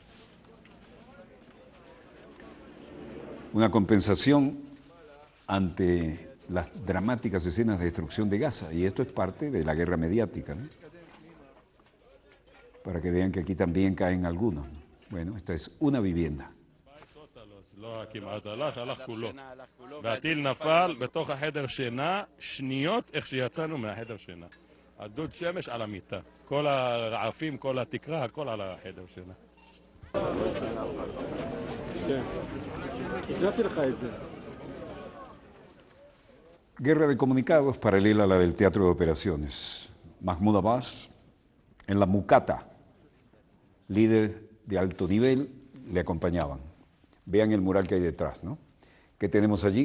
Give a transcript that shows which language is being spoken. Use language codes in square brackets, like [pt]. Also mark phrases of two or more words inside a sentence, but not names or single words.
[es] Una compensación ante las dramáticas escenas de destrucción de Gaza, y esto es parte de la guerra mediática, ¿no? Para que vean que aquí también caen algunos. Bueno, esta es una vivienda. [he] לא כמעט הלך, הלך כולו. והטיל נפל בתוך החדר שינה, שניות איך שיצאנו מהחדר שינה. הדוד שמש על המיטה. כל הרעפים, כל התקרה, הכל על החדר שינה. כן, הגעתי לך את זה. [es] Guerra de comunicados paralela a la del teatro de operaciones. Mahmoud Abbas, en la Mucata, líder de alto nivel, le acompañaban. Vean el mural que hay detrás, ¿no? ¿Qué tenemos allí?